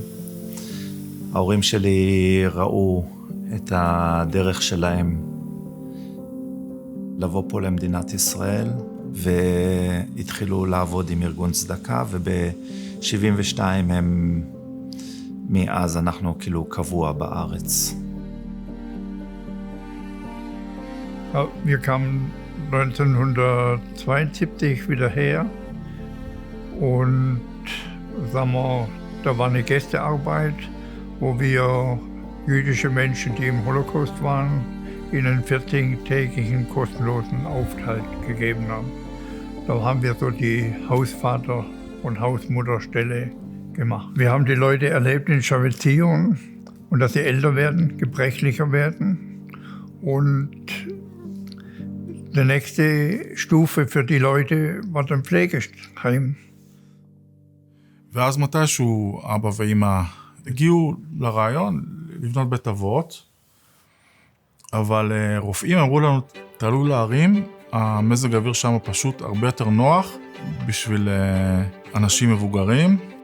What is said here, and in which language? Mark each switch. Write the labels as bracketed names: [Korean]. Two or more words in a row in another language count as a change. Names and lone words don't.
[Hebrew] ההורים שלי ראו את הדרך שלהם לבוא פה למדינת ישראל, והתחילו לעבוד עם ארגון צדקה, וב-72 הם, מאז אנחנו כאילו קבוע בארץ. [German] Wir kamen 1972 wieder her und sagen wir, da war eine Gästearbeit, wo wir jüdische Menschen, die im Holocaust waren, ihnen 14-tägigen kostenlosen Aufenthalt gegeben haben. Da haben wir so die Hausvater- und Hausmutterstelle gemacht. Wir haben die Leute erlebt in Chavetzion und dass sie älter werden, gebrechlicher werden und die nächste Stufe für die Leute war dann Pflegeheim. [Hebrew] ואז מתישהו אבא ואמא הגיעו לרעיון לבנות בית אבות, אבל רופאים אמרו לנו, תעלו להרים, המזג האוויר שם פשוט הרבה יותר נוח בשביל אנשים מבוגרים.